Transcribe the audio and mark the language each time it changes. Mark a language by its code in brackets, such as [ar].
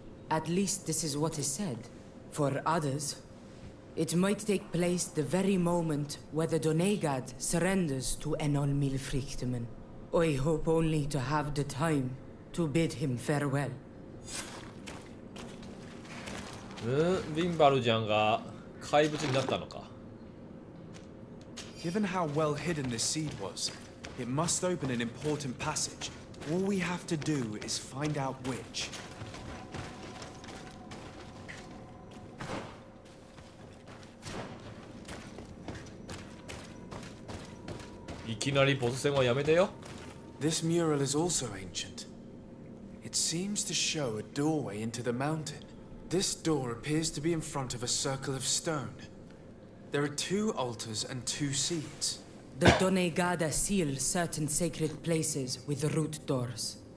[en] At least this is what is said. For others, it might take place the very moment where the Donegad surrenders to Enol Milfrichtimen. I hope only to have the time to bid him farewell. [ja] ヴィンバルジャンが怪物になったのか [en] Given how well hidden this seed was, it must open an important passage. All we have to do is find out which. [ja] いきなりボス戦はやめてよ [en] This mural is also ancient. It seems to show a doorway into the mountain. This door appears to be in front of a circle of stone. There are 2 altars and 2 seats. The Donegada seal certain sacred places with root doors.